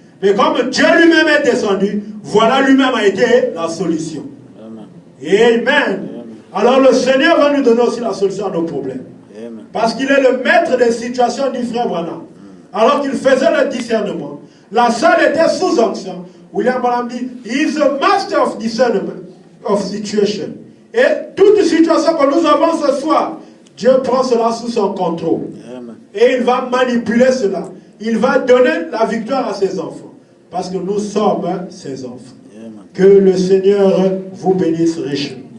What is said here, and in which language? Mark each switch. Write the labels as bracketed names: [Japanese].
[French] Mais comme Dieu lui-même est descendu, voilà lui-même a été la solution. Amen. Amen. Alors le Seigneur va nous donner aussi la solution à nos problèmes. Amen. Parce qu'il est le maître des situations du frère Branham. Alors qu'il faisait le discernement, la salle était sous onction. William Branham dit, [English] he is a master of discernment of situation. [French] Et toute situation que nous avons ce soir, Dieu prend cela sous son contrôle. Amen. Et il va manipuler cela. Il va donner la victoire à ses enfants. Parce que nous sommes ses enfants. Amen. Que le Seigneur vous bénisse richement.